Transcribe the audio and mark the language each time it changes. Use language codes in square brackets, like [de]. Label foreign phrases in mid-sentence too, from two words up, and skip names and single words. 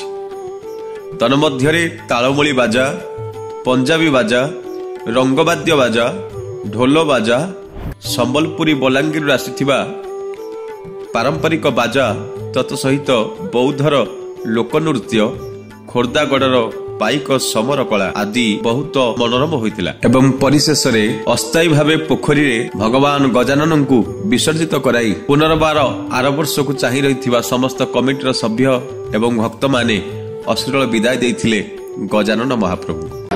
[or] ତନ୍ମଧ୍ୟରେ ତାଳମୋଲି ବାଜା, ପଞ୍ଜାବୀ ବାଜା, ରଙ୍ଗବାଦ୍ୟ ବାଜା, ଢୋଲ ବାଜା, ସମ୍ବଲପୁରୀ ବଲାଙ୍ଗୀର ଆସିଥିବା ପାରମ୍ପରିକ ବାଜା ତତ୍ ସହିତ ବୌଦ୍ଧର ଲୋକନୃତ୍ୟ, ଖୋର୍ଦ୍ଧାଗଡ଼ର ପାଇକ ସମର କଳା ଆଦି ବହୁତ ମନୋରମ ହୋଇଥିଲା ଏବଂ ପରିଶେଷ ରେ ଅସ୍ଥାୟୀ ଭାବେ ପୋଖରୀ ରେ ଭଗବାନ ଗଜାନନଙ୍କୁ ବିସର୍ଜିତ କରାଇ ପୁନର୍ବାର ଆର ବର୍ଷ କୋ ଚାହିଁ ରହିଥିବା ସମସ୍ତ କମିଟିର ସଭ୍ୟ ଏବଂ ଭକ୍ତ ମାନେ ଅଶ୍ଳୀଳ ବିଦାୟ ଦେଇଥିଲେ ଗଜାନନ ମହାପ୍ରଭୁ।